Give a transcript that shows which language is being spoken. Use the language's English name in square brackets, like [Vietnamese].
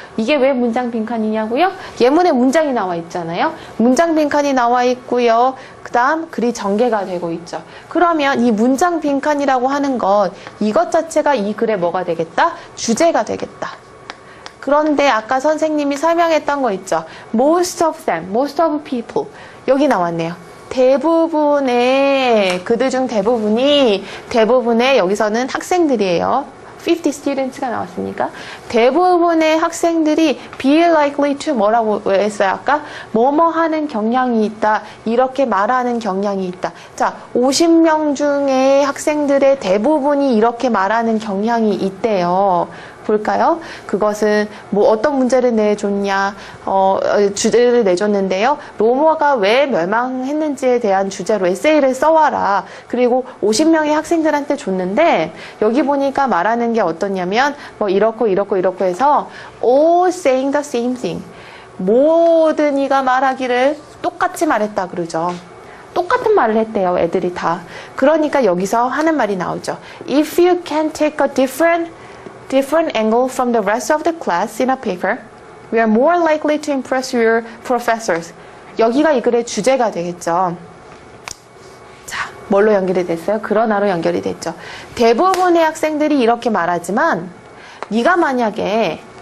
[Korean] 이게 왜 문장 빈칸이냐고요? 예문에 문장이 나와 있잖아요. 문장 빈칸이 나와 있고요. 그 다음 글이 전개가 되고 있죠. 그러면 이 문장 빈칸이라고 하는 것, 이것 자체가 이 글의 뭐가 되겠다? 주제가 되겠다. 그런데 아까 선생님이 설명했던 거 있죠. [English] Most of them, most of people. [Korean] 여기 나왔네요. 대부분의, 그들 중 대부분의 여기서는 학생들이에요. 50 students가 나왔으니까. 대부분의 학생들이 [English] be likely to [Korean] 뭐라고 했어요? 아까 뭐뭐 하는 경향이 있다. 이렇게 말하는 경향이 있다. 자, 50명 중에 학생들의 대부분이 이렇게 말하는 경향이 있대요. 볼까요? 그것은 어떤 문제를 내줬냐, 주제를 내줬는데요. 로마가 왜 멸망했는지에 대한 주제로 에세이를 써와라. 그리고 50명의 학생들한테 줬는데, 여기 보니까 말하는 게 어떠냐면, 이렇고 해서 [English] all saying the same thing. [Korean] 모든 이가 말하기를 똑같이 말했다 그러죠. 똑같은 말을 했대요, 애들이 다. 그러니까 여기서 하는 말이 나오죠. [English] If you can take a different angle from the rest of the class in a paper, we are more likely to impress your professors. [Korean] 여기가 이 글의 주제가 되겠죠. 자, 뭘로 연결이 됐어요? 그러나로 연결이 됐죠. 대부분의 학생들이 이렇게 말하지만, 네가 만약에